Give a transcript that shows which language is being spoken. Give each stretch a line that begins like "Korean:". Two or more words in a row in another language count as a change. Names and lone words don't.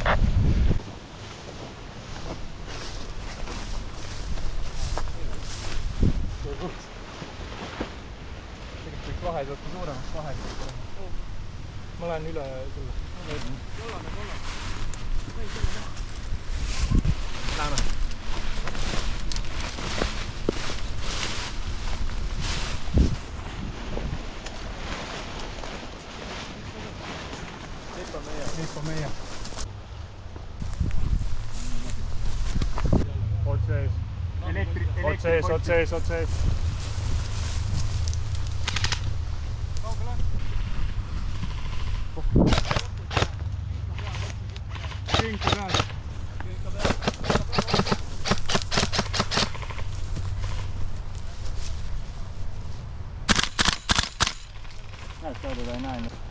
Estonian: Tegelikult võiks vahe saada suuremaks vaheks. Ma lähen üle sulle. Kollane. Lähme.
Finnish: Nyt on meidän.
Estonian: Oot sees. Oot sees. Kinka peal. Näed, seda ei näe.